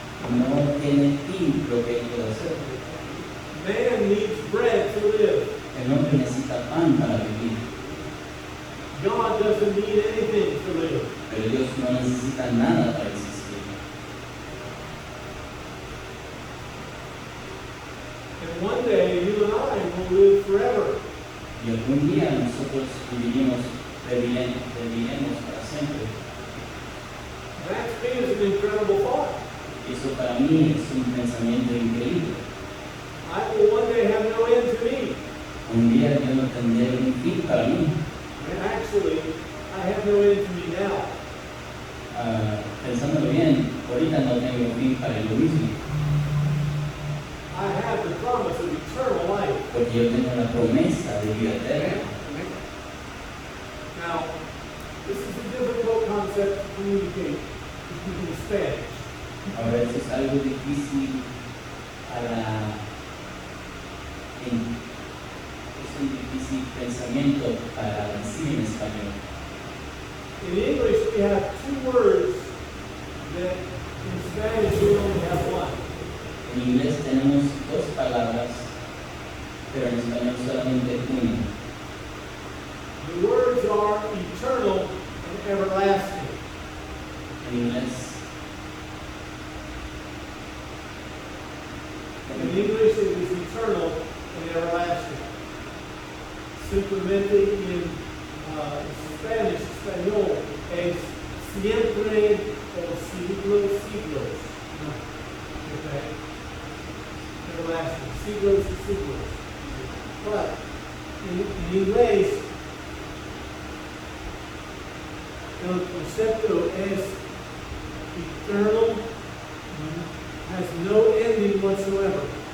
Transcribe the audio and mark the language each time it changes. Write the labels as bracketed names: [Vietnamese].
[Spanish] No tiene fin lo que Él puede hacer. [English] Man needs bread to live. [Spanish] El hombre necesita pan para vivir, [English] God doesn't need anything to live. [Spanish] pero Dios no necesita nada para existir. [English] And one day you and I will live forever. [Spanish] Y algún día nosotros viviremos para siempre. [English] That to me is an incredible thought. [Spanish] Eso para mí es un pensamiento increíble. [English] I will one day have no end to me. [Spanish] Un día yo no tendré un fin para mí. [English] And actually, I have no end to me now. [Spanish] Pensándolo bien, ahorita no tengo fin para yo mismo, [English] I have the promise of eternal life. [Spanish] porque yo tengo la promesa de vida eterna. [English] Now, this is a difficult concept to communicate in Spanish. [Spanish] Ahora eso es algo difícil es un difícil pensamiento para decir en español. [English] In English, we have two words that in Spanish we only have one. [Spanish] En inglés tenemos dos palabras, pero en español solamente una. [English] The words are eternal and everlasting. [Spanish] En inglés, [English] In English, it is eternal and everlasting. [Spanish] Simplemente en Spanish, español, es siempre o siglos, siglos. Okay? Everlasting, siglos y siglos. [English] But in [Spanish] inglés, el concepto es [English] eternal, has no ending whatsoever.